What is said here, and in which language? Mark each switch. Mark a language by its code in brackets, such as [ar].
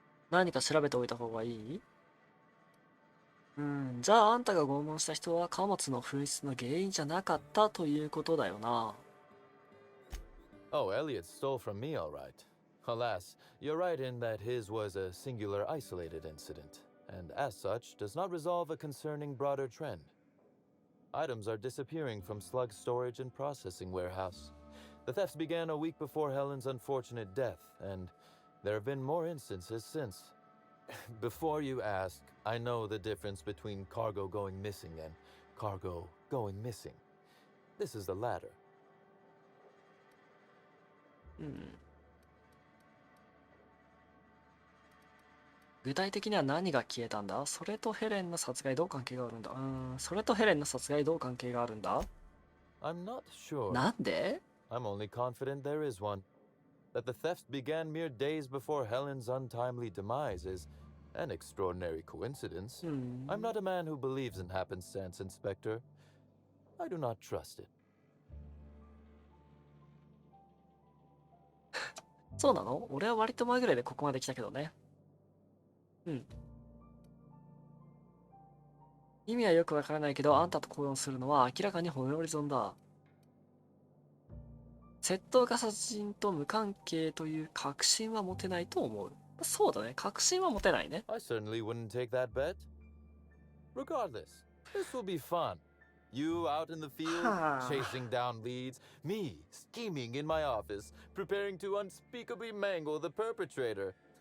[ja] 何か調べておいた方がいい？じゃああんたが拷問した人は貨物の紛失の原因じゃなかったということだよな。 [en] Oh, Elliot stole from me, all right. Alas, you're right in that his was a singular isolated incident, and as such, does not resolve a concerning broader trend. Items are disappearing from Slug's storage and processing warehouse. The thefts began a week before Helen's unfortunate death, and there have been more instances since. Before you ask, I know the difference between cargo going missing and cargo going missing. This is the latter. [ja] 具体的には何が消えたんだ？それとヘレンの殺害どう関係があるんだ？それとヘレンの殺害どう関係があるんだ？ [en] I'm not sure. [ja] なんで？ [en] I'm only confident there is one. That the thefts began mere days before Helen's untimely demise is an extraordinary coincidence. I'm not a man who believes in happenstance, Inspector. I do not trust it. [ja] そうなの？俺は割と前ぐらいでここまで来たけどね。意味はよくわからないけど、あんたと口論するのは明らかに骨折り損だ。窃盗が殺人と無関係という確信は持てないと思う。そうだね。確信は持てないね。 [en] I certainly wouldn't take that bet. Regardless, this will be fun. You out in the field, chasing down leads. Me, scheming in my office, preparing to unspeakably mangle the perpetrator.